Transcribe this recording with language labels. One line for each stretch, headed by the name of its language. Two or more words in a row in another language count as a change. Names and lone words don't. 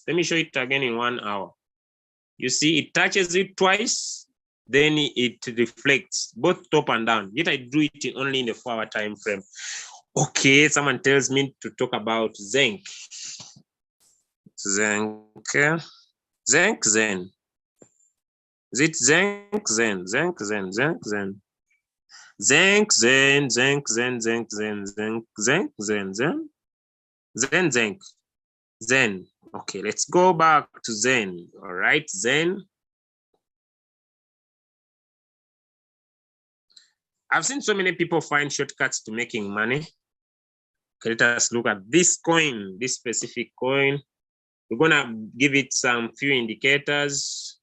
English: Let me show it again in 1 hour. You see, it touches it twice, then it reflects both top and down. Yet I do it only in the 4-hour time frame. Okay, someone tells me to talk about Zenk. Zenk, Zenk, Zen. Is it Zenk, Zen, Zenk, Zen, Zenk, Zen? Zenk, Zen, Zenk, Zen, Zenk, Zen, Zenk, Zenk, Zen, Zen, Zen, Zenk, Zen. Okay, let's go back to Zen. All right, Zen. I've seen so many people find shortcuts to making money. Okay, let us look at this coin, this specific coin. We're gonna give it some few indicators.